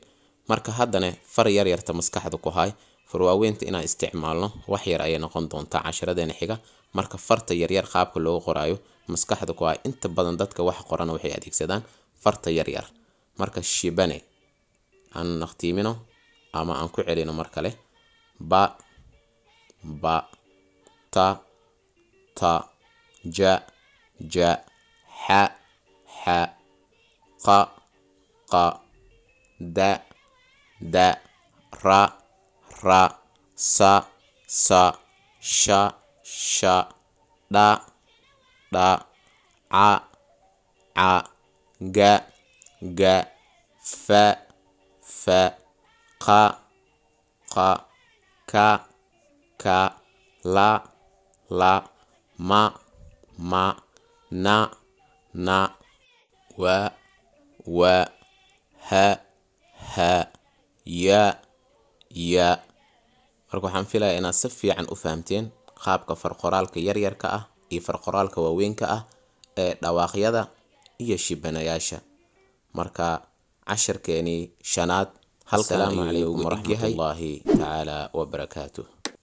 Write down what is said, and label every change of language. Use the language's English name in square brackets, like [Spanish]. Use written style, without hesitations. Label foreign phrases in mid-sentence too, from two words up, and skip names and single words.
[Somali] marka haddana far yaryarta maskaxda ku hay, far waaweynta inaan isticmaalno wax yar ayay noqon doontaa casharadeena xiga. marka farta yaryar qaabka loogu qoraayo maskaxda ku hay. inta badan dadka wax qorana waxay adeegsadaan farta yaryar. marka shibane aan naqtiimino ama aan ku celino mar kale: ba, ba, ta, ta, ja, ja, xa, xa, qa, qa, da, da, ra, ra, sa, sa, sha, sha, dha, dha, ca, ca, ga, ga, fa, fa, qa, qa, ka, ka, la, la, ma, ma, na, na, wa, wa, ha, ha, ya, ya. marka waxaan filayaa inaad si fiican u fahamteen qaabka farqoraalka yaryarka ah iyo farqoraalka waaweynka ah ee dhawaaqyada iyo shibanayaasha. marka casharkeenii shanaad halkan ayuu inoogu egyahay. [Arabic] ورحمة الله تعالى وبركاته.